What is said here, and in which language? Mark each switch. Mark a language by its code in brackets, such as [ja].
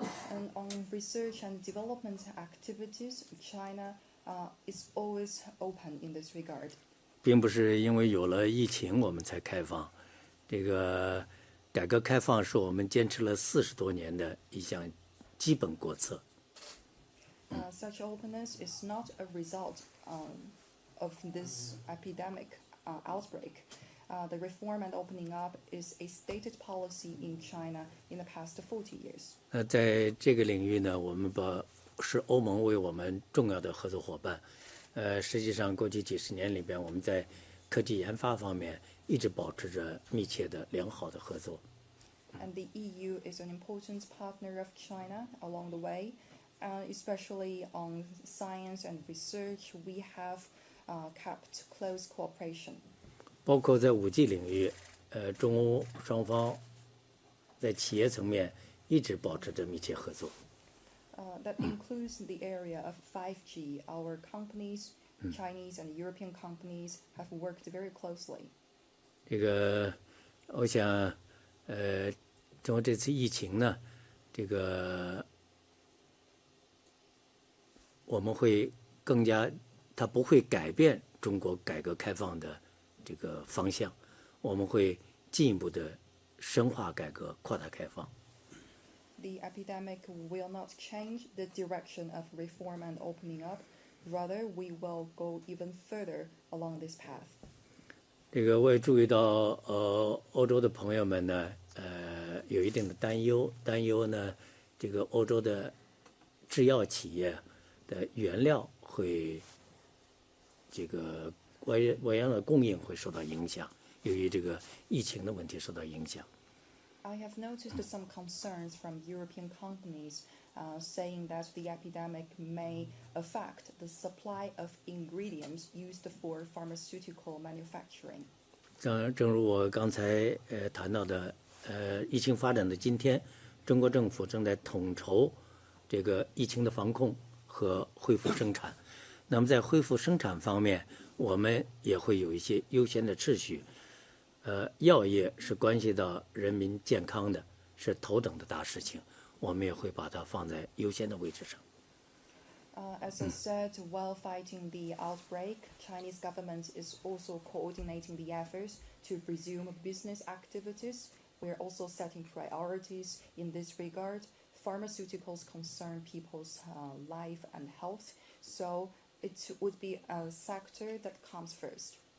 [en] And on research and development activities, China is always open in this regard. [zh] 并不是因为有了疫情我们才开放，这个改革开放是我们坚持了40多年的一项基本国策。 [en] Such openness is not a result of this epidemic outbreak. The reform and opening up is a stated policy in China in the past 40 years. [zh] 在这个领域呢，我们是欧盟为我们重要的合作伙伴。实际上，过去几十年里边，我们在科技研发方面一直保持着密切的、良好的合作。 [en] And the EU is an important partner of China along the way, especially on science and research. We have kept close cooperation. [zh] 包括在5G 领域，中欧双方在企业层面一直保持着密切合作。 [en] That includes the area of 5G. Our companies, Chinese and European companies, have worked very closely. [zh] 这个，我想，通过这次疫情呢，这个我们会更加，它不会改变中国改革开放的这个方向，我们会进一步的深化改革、扩大开放。 [en] The epidemic will not change the direction of reform and opening up. Rather, we will go even further along this path. [zh] 这个我也注意到，欧洲的朋友们呢，有一定的担忧呢，这个欧洲的制药企业的原料会，这个原料的供应会受到影响，由于这个疫情的问题受到影响。 [en] I have noticed some concerns from European companies saying that the epidemic may affect the supply of ingredients used for pharmaceutical manufacturing. [zh] 正如我刚才谈到的，疫情发展的今天，中国政府正在统筹这个疫情的防控和恢复生产。那么在恢复生产方面，我们也会有一些优先的次序。药业是关系到人民健康的，是头等的大事情，我们也会把它放在优先的位置上。 [en] As I said, while fighting the outbreak, Chinese government is also coordinating the efforts to resume business activities. We're also setting priorities in this regard. Pharmaceuticals concern people's life and health, so it would be a sector that comes first.